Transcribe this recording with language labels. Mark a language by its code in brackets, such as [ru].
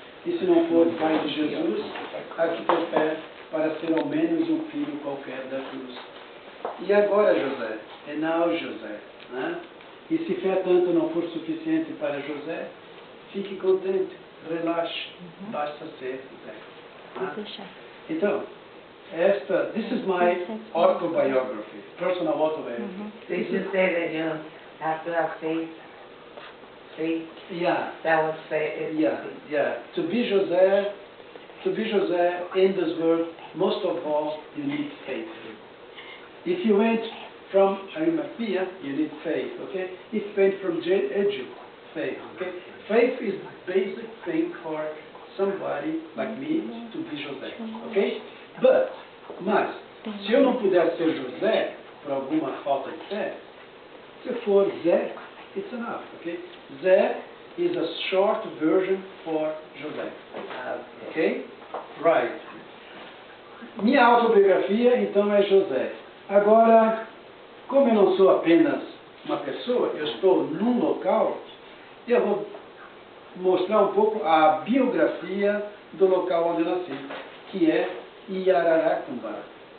[pt] E se não for pai de Jesus, há que ter fé para ser ao menos um filho qualquer da cruz. E agora, José? É now, José. Né? E se fé tanto não for suficiente para José, fique contente, relaxe, basta ser José. Né? [en] Então, this is my autobiography, personal autobiography. Did you say that you have to have faith? Faith? Yeah. That was faith. Yeah. To be José in this world, most of all, you need faith. If you went from Arimathea, you need faith, okay? If you went from Egypt, faith, okay? Faith is the basic thing for somebody like me to be José, okay? [pt] Mas, se eu não puder ser José, por alguma falta de fé, se for Zé, [en] it's enough, okay? Zé is a short version for José, okay? Right. [pt] Minha autobiografia, então, é José. Agora, como eu não sou apenas uma pessoa, eu estou num local, eu vou mostrar um pouco a biografia do local onde eu nasci, que é Araraquara.